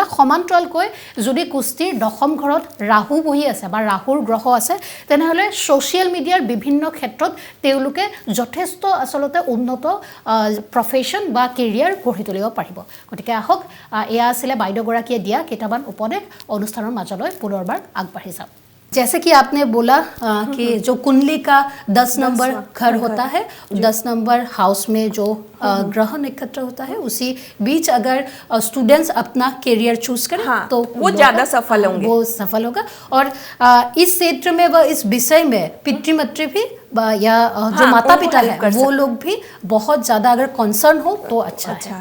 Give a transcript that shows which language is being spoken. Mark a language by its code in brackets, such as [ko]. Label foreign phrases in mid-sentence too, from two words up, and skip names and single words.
[as] সমান্তৰালকৈ যদি কুস্তিৰ দশম ঘৰত ৰাহু বহি আছে বা ৰাহুৰ গ্ৰহ আছে, তেনেহ'লে ছ'চিয়েল মিডিয়াৰ বিভিন্ন ক্ষেত্ৰত তেওঁলোকে যথেষ্ট আচলতে উন্নত প্ৰফেশ্যন বা কেৰিয়াৰ গঢ়ি তুলিব পাৰিব। গতিকে আহক, এয়া আছিলে বাইদেউগৰাকীয়ে দিয়া কেইটামান উপদেশ। অনুষ্ঠানৰ মাজলৈ পুনৰবাৰ আগবাঢ়ি যাম। [hi] जैसे कि आपने बोला कि जो कुंडली का 10 नंबर घर होता है, 10 नंबर हाउस में जो ग्रह नक्षत्र होता है, उसी बीच अगर स्टूडेंट्स अपना करियर चूज करें तो वो ज़्यादा सफल होंगे, वो सफल होगा। और इस क्षेत्र में व इस विषय में पितृमातृ भी या जो माता पिता है वो लोग भी बहुत ज़्यादा अगर कंसर्न हो तो अच्छा है।